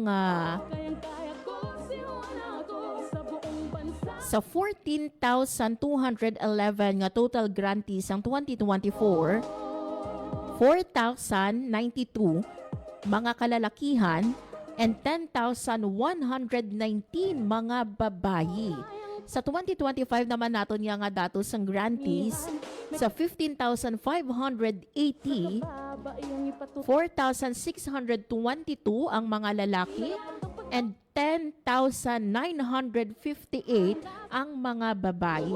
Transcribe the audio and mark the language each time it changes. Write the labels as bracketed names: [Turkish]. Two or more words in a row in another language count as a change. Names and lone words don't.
[Filipino] Kayang-kaya ko, sinuan ako sa buong bansa. [Hiligaynon] sa 14,211 nga [English] total grantees [Hiligaynon] ang 2024, 4,092 mga kalalakihan and 10,119 mga babayi. Sa 2025 naman naton nga datos ang grantees sa 15,580, 4,622 ang mga lalaki and 10,958 ang mga babae.